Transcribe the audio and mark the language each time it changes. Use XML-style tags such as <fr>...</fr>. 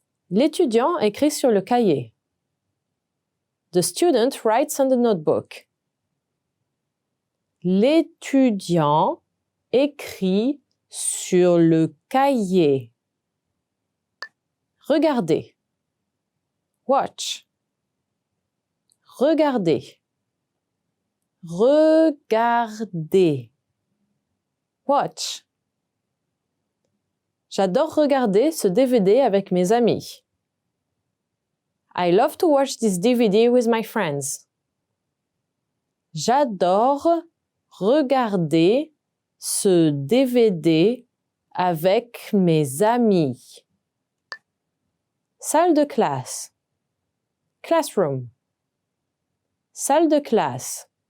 <fr>L'étudiant écrit sur le cahier.</fr> <en>The student writes on the notebook.</en> <fr>L'étudiant écrit sur le cahier. Regardez.</fr> <en>Watch.</en> <fr>Regardez. Regardez.</fr> <en>Watch.</en> <fr>J'adore regarder ce DVD avec mes amis.</fr> <en>I love to watch this DVD with my friends.</en> <fr>J'adore regarder ce DVD avec mes amis. Salle de classe.</fr> <en>Classroom.</en> <fr>Salle de classe.</fr>